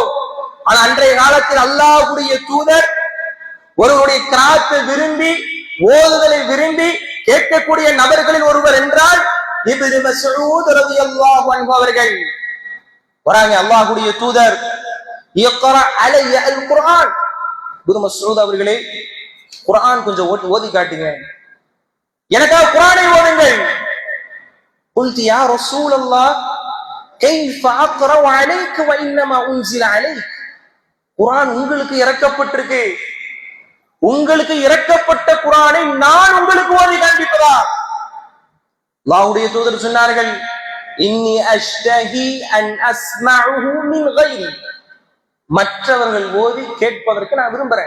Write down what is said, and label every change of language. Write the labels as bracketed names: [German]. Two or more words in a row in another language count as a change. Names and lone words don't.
[Tamil] ஆனால் அன்றைய காலத்தில் அல்லாஹ்வுடைய தூதர் ஒருவருடைய கிராத்தை விரும்பி ஓதுதலை விரும்பி கேட்கக்கூடிய நபர்களில் ஒருவர் என்றால் இப்னு மஸ்ஊத் [Arabic] رضي الله عنه [Tamil] அவர்கள். வராங்க அல்லாஹ்வுடைய தூதர், [Arabic] اقرأ علي القرآن. [Tamil] இப்னு மஸ்ஊத் அவர்களே, குர்ஆன் கொஞ்சம் ஓதி காட்டுங்க, எனக்காக குர்ஆனை ஓதுங்கள். [Arabic] قلت يا رسول الله كيف اقرا عليك وانما انزل عليك. [Tamil] குர்ஆன் உங்களுக்கு இறக்கப்பட்டிருக்கு, உங்களுக்கு இறக்கப்பட்ட குர்ஆனை நான் உங்களுக்கு ஓதி காண்பிப்பதா? அல்லாஹ்வுடைய தூதர் சொன்னார்கள், [Arabic] إني أشتهي أن أسمعه من غيري. [Tamil] மற்றவர்கள் ஓதி கேட்பதற்கு நான் விரும்புறேன்.